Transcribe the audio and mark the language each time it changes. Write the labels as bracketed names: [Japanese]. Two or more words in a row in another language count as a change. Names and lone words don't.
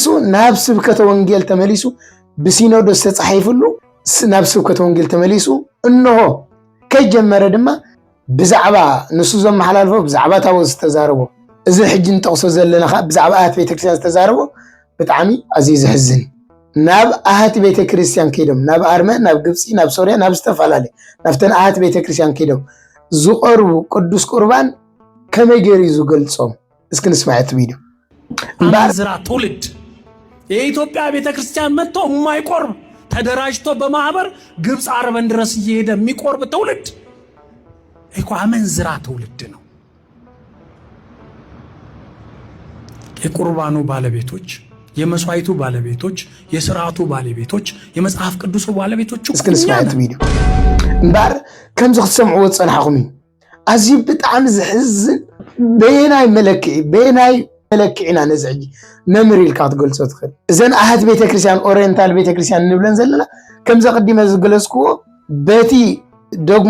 [Tigrinya] ናብ ስብከተ ወንጌል ተመሊሱ ብሲኖዶስ ተጻሒፍሉ ናብ ስብከተ ወንጌል ተመሊሱ እንሆ ከጀመረ ድማ ብዛዕባ ንሱ ዘመሓላልፎ ብዛዕባ ታቦት ዝተዛረቦ እዚ ሕጂ ንጠቕሶ ዘለና ብዛዕባ ኣሃት ቤተክርስትያን ዝተዛረቦ ብጣዕሚ ኣዝዩ ዝሕዝን ናብ ኣሃት ቤተክርስትያን ከይዶም ናብ ኣርመን ናብ ግብፂ ናብ ሶርያ ናብ ዝተፈላለዩ ናብተን ኣሃት ቤተክርስትያን ከይዶም ዝቆርቡ ቅዱስ ቁርባን ከመይ ገይሩ ዝገልጾም እስኪ ንስማዕ እቲ ቪድዮ [Amharic] አመንዝራ ትውልድ የኢትዮጵያ ቤተክርስቲያን መጥቶ የማይቆርብ ተደራጅቶ በማህበር ግብፅ አርበን ድረስ እየሄደ የሚቆርብ ትውልድ እኮ አመንዝራ ትውልድ ነው። የቁርባኑ ባለቤቶች፣ የመስዋዕቱ ባለቤቶች፣ የሥርዓቱ ባለቤቶች፣ የመጽሐፍ ቅዱስ ባለቤቶች [Tigrinya] እስኪ ንስማዕ እቲ ቪድዮ እምበር ከምዚ ክትሰምዕዎ ፀናሕኩም ኣዝዩ ብጣዕሚ ዝሕዝን በየናይ መለክዕና ነዚ ሕጂ መምር ኢልካ ክትገልጾ ትኽእል እዘን ኣሃት ቤተክርስትያን ኦሪየንታል ቤተክርስትያን እንብለን ዘለና ከምዚ ቀዲመ ዝገለጽክዎ በቲ ዶግማ